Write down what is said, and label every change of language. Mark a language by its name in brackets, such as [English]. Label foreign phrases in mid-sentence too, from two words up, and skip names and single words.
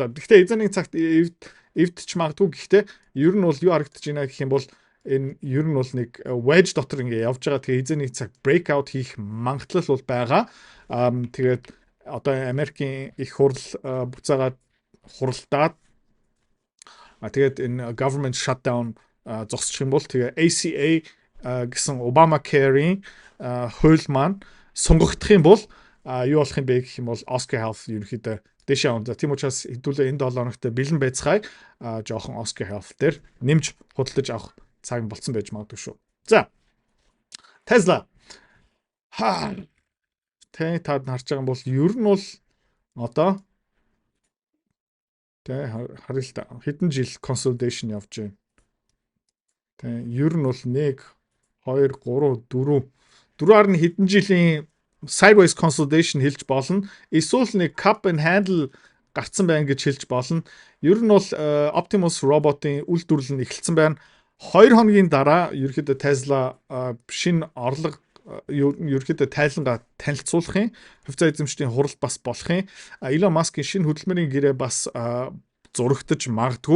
[Mongolian] Гэхдээ эзэний цагт эвдчих магадгүй. Гэхдээ ер нь бол юу харагдаж байна гэх юм бол энэ ер нь бол нэг [English] wedge [Mongolian] дотор ингээ явж байгаа. Тэгээ эзэний цагт breakout хийх магадлал бол байгаа. Тэгээд одоо Америкийн их хурл буцаагаад хуралдаад тэгээд энэ [English] government shutdown [Mongolian] зогсчих юм бол тэгээ ACA гэсэн Obamacare-ийн хууль маань сунгагдах юм бол юу болох юм бэ гэх юм бол Oscar Health ерөнхийдөө дэшээ онцоо. Тийм учраас хэдүүлээ энэ 7 хоногт бэлэн байцгаая жоохон Oscar Health дээр нэмж худалдаж авах цаг болцсон байж магадгүй шүү. За. Tesla. Тэ таад харж байгаа юм бол ер нь бол одоо тэ харъя л да. Хэдэн жил consolidation явж байна. Тэ ер нь бол 1 2 3 4 дөрөөр нь хэдэн жилийн [English] sideways consolidation [Mongolian] хэлж болно. Эсвэл нэг [English] cup and handle [Mongolian] гарцсан байна гэж хэлж болно. Ер нь бол Optimus robot-ийн үйлдвэрлэл нь эхэлсэн байна. 2 хоногийн дараа ерөөхдөө Tesla шинэ орлого ерөөхдөө тайлангаа танилцуулахын хувьцаа эзэмшлийн хурал бас болохын Elon Musk-ийн шинэ хөдөлмөрийн гэрээ бас зурагдаж магадгүй.